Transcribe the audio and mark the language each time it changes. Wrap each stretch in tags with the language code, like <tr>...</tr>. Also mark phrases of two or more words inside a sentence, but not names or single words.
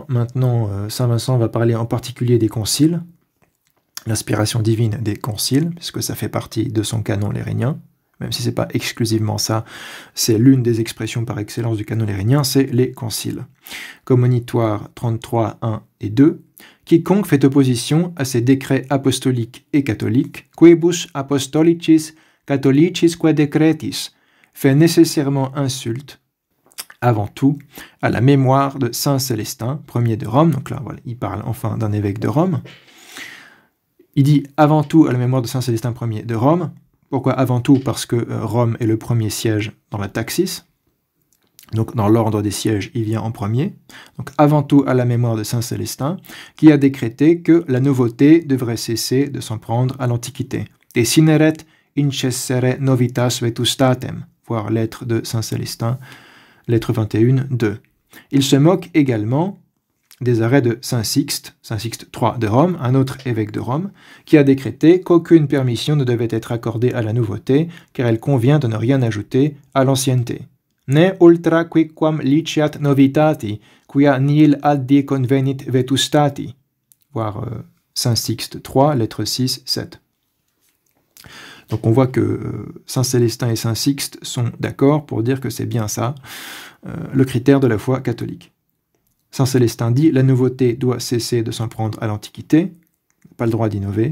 <fr>Maintenant, Saint Vincent va parler en particulier des conciles, l'inspiration divine des conciles, puisque ça fait partie de son canon lérénien, même si ce n'est pas exclusivement ça, c'est l'une des expressions par excellence du canon lérénien, c'est les conciles. Commonitoire 33, 1 et 2, quiconque fait opposition à ces décrets apostoliques et catholiques,</fr> <la>quibus apostolicis catholicisque decretis,</la> <fr>fait nécessairement insulte, avant tout, à la mémoire de Saint Célestin, premier de Rome. Donc là, voilà, il parle enfin d'un évêque de Rome. Il dit avant tout à la mémoire de Saint Célestin Ier de Rome. Pourquoi avant tout? Parce que Rome est le premier siège dans la taxis. Donc dans l'ordre des sièges, il vient en premier. Donc avant tout à la mémoire de Saint Célestin, qui a décrété que la nouveauté devrait cesser de s'en prendre à l'Antiquité.</fr> <la>Desineret incessere novitas vetustatem,</la> <fr>voir lettre de Saint Célestin, lettre 21, 2. Il se moque également des arrêts de Saint Sixte III de Rome, un autre évêque de Rome, qui a décrété qu'aucune permission ne devait être accordée à la nouveauté, car elle convient de ne rien ajouter à l'ancienneté.</fr> <la>Ne ultra quicquam liciat novitati, quia nihil addi convenit vetustati.</la> <fr>Voir Saint Sixte III, lettre 6, 7. Donc on voit que Saint Célestin et Saint Sixte sont d'accord pour dire que c'est bien ça, le critère de la foi catholique. Saint Célestin dit « La nouveauté doit cesser de s'en prendre à l'Antiquité, pas le droit d'innover ».</fr>